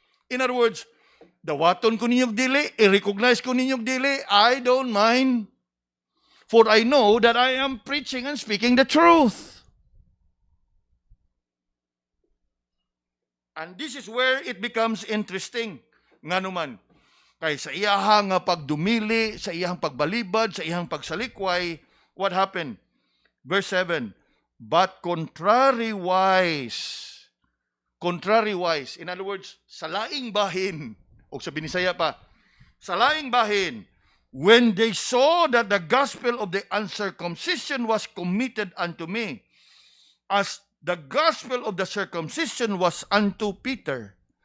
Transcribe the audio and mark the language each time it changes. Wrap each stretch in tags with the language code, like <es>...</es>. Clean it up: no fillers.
<en>In other words,</en> <ceb>dawaton ko ninyong dili, i-recognize ko ninyong dili,</ceb> <en>I don't mind. For I know that I am preaching and speaking the truth. And this is where it becomes interesting.</en> <ceb>Nga naman, kay sa iyahang pagdumili, sa iyahang pagbalibad, sa iyahang pagsalikway,</ceb> <en>what happened? Verse 7, but contrariwise, in other words,</en> <ceb>sa laing bahin, o sa Binisaya pa, sa laing bahin,</ceb> <en>when they saw that the gospel of the uncircumcision was committed unto me, as the gospel of the circumcision was unto Peter.</en>